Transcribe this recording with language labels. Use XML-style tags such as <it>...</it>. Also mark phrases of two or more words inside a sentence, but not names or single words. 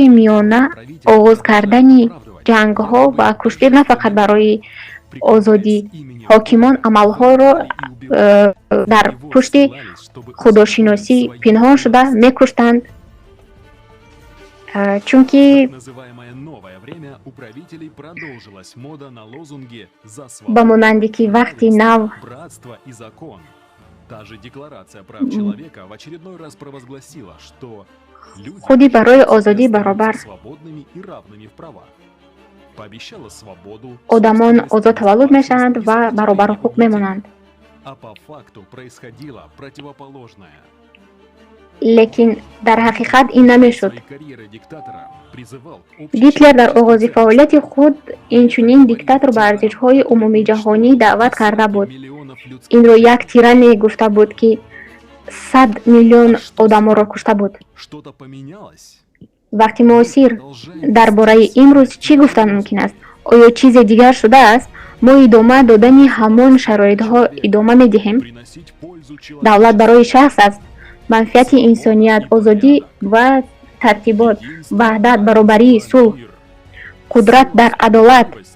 <tg>миёна оғоз кардани ҷангҳо ва куштӣ на фақат барои озодӣ, ҳокимон амалҳоро дар пушти худошиносӣ пинҳон шуда мекуштанд, чунки ба монанде ки вақти нав</tg> <ru>Даже декларация прав человека в очередной раз провозгласила, что люди</ru> <tg>худи барои озодӣ баробар</tg> <ru>свободными и равными в правах. Пообещала свободу,</ru> <tg>одамон озод таваллуд мешаванд ва баробару ҳуқуқ мемонанд.</tg> <ru>А по факту происходило противоположное.</ru> <tg>Лекин дар ҳақиқат ин намешуд.</tg> <ru>Карьеры диктатора призывал к</ru> <tg>Гитлер дар оғози фаъолияти худ инчунин диктатор ба арзишҳои умумии ҷаҳонӣ даъват карда буд. Инро як тиране гуфта буд, ки 100 миллион одамонро кушта буд.</tg> <ru>Что-то поменялось?</ru> <tg>Вақти муосир дар бораи имрӯз чӣ гуфтан мумкин аст? Оё чизе дигар шудааст? Мо идома додани ҳамон шароитҳо идома медиҳем? Давлат барои шахс аст. Манфиати инсоният, озодӣ ва тартибот, ваҳдат, баробарӣ, сулҳ, қудрат дар адолат.</tg>